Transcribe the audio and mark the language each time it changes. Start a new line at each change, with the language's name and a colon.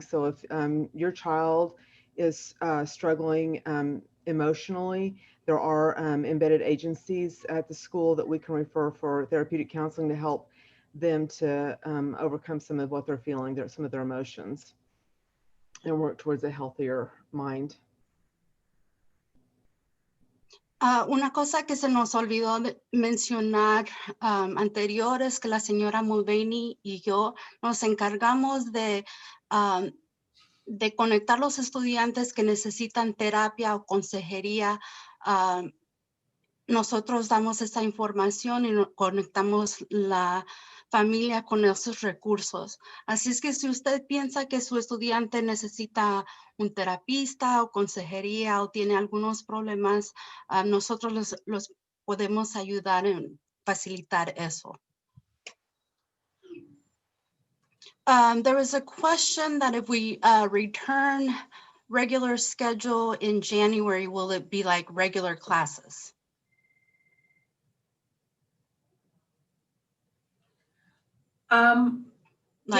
English: So if your child is struggling emotionally, there are embedded agencies at the school that we can refer for therapeutic counseling to help them to overcome some of what they're feeling, some of their emotions, and work towards a healthier mind.
Spanish: Una cosa que se nos olvidó mencionar anterior es que la señora Mulvaney y yo nos encargamos de conectar los estudiantes que necesitan terapia o consejería. Nosotros damos esa información y conectamos la familia con esos recursos. Así es que si usted piensa que su estudiante necesita un terapista o consejería o tiene algunos problemas, nosotros los podemos ayudar en facilitar eso.
English: There was a question that if we return regular schedule in January, will it be like regular classes? Like